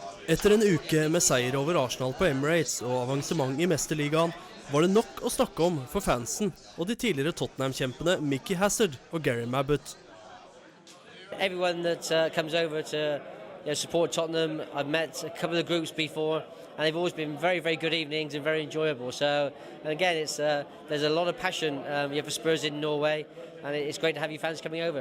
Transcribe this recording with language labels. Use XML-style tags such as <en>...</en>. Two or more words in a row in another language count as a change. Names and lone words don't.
<no>Etter en uke med seier over Arsenal på Emirates og avansement i Mesterligaen, var det nok å snakke om for fansen og de tidligere Tottenham-kjempene Micky Hazard og Mabbutt.</no> <en>Everyone that comes over to support Tottenham, I've met a couple of groups before, and they've always been very, very good evenings and very enjoyable. So, and again, it's there's a lot of passion you have for Spurs in Norway, and it's great to have you fans coming over.</en>